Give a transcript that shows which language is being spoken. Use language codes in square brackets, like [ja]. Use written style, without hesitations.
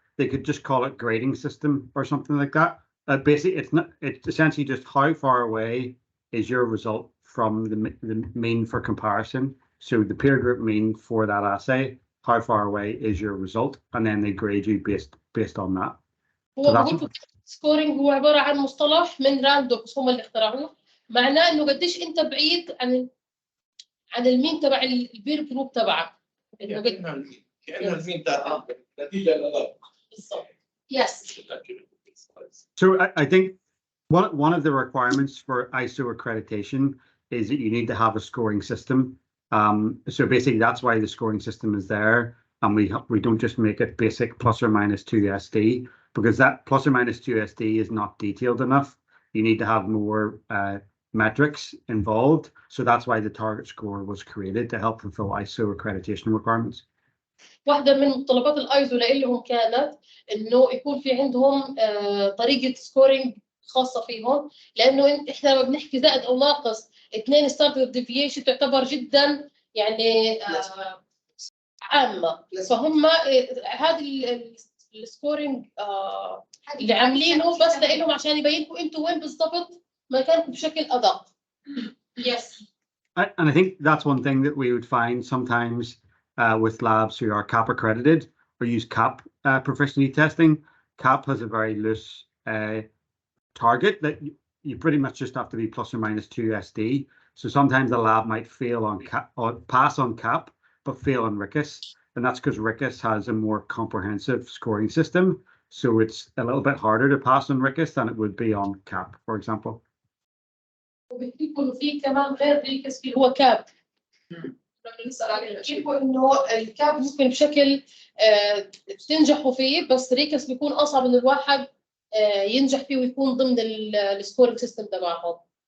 [en] They could just call it grading system or something like that. Basically, it's essentially just how far away is your result from the mean for comparison. So the peer group mean for that assay, how far away is your result, and then they grade you based on that. [ar] هو سكورينج هو عبارة عن مصطلح من راندوكس هم اللي اخترعوه معناه انه قديش انت بعيد عن المين تبع البير جروب تبعك. كأنها المين تاع نتيجة للغاية. بالضبط. Yes. [en] So I think one of the requirements for ISO accreditation is that you need to have a scoring system. So basically that's why the scoring system is there, and we don't just make it basic plus or minus 2 SD, because that plus or minus 2 SD is not detailed enough. You need to have more metrics involved. So that's why the target score was created to help fulfill ISO accreditation requirements. [ar] واحدة من متطلبات الايزو لهم كانت انه يكون في عندهم طريقة سكورينج خاصة فيهم لانه احنا لما بنحكي زائد او ناقص 2 ستاندرد ديفيشن تعتبر جدا يعني عامة فهم هذه السكورينج اللي عاملينه بس لهم عشان يبينكم انتوا وين بالضبط مكانكم بشكل ادق. [en] Yes. And I think that's one thing that we would find sometimes with labs who are CAP accredited or use CAP proficiency testing. CAP has a very loose target that you pretty much just have to be plus or minus 2 SD. So sometimes the lab might fail on CAP or pass on CAP, but fail on RIQAS. And that's because RIQAS has a more comprehensive scoring system. So it's a little bit harder to pass on RIQAS than it would be on CAP, for example. [ar] وبيكون في كمان غير RIQAS في هو CAP. بدنا نسال عليها كيفوا انه الكاب ممكن بشكل بتنجحوا فيه، بس ريكس بيكون اصعب انه الواحد ينجح فيه ويكون ضمن السكورينج سيستم تبعهم.